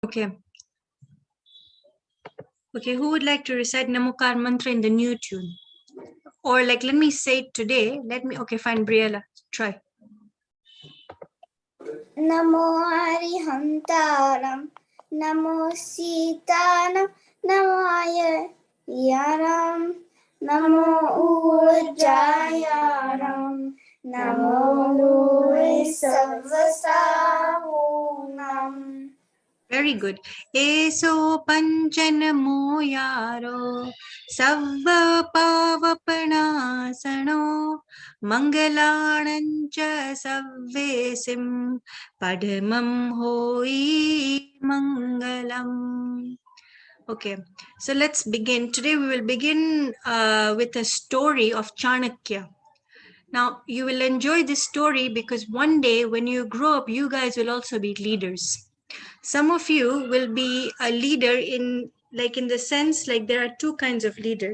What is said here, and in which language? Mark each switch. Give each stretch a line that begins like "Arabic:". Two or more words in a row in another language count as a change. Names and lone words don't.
English: Okay. Okay, who would like to recite Namokar mantra in the new tune? Or like, let me say it today. Okay, fine, Briella, try.
Prakrit languages: Namo Arihantaram, Namo Sitanam, Namo Ayaram, Namo Ujjayaram, Namo Sarvasahunam.
English: Very good.
Prakrit languages: Eso panchanamo yaro savva pavapanasano mangalanancha savvesim padmam hoi mangalam.
English: Okay, so let's begin. Today we will begin with a story of Chanakya. Now, you will enjoy this story because one day when you grow up, you guys will also be leaders. Some of you will be a leader in the sense, like there are two kinds of leaders.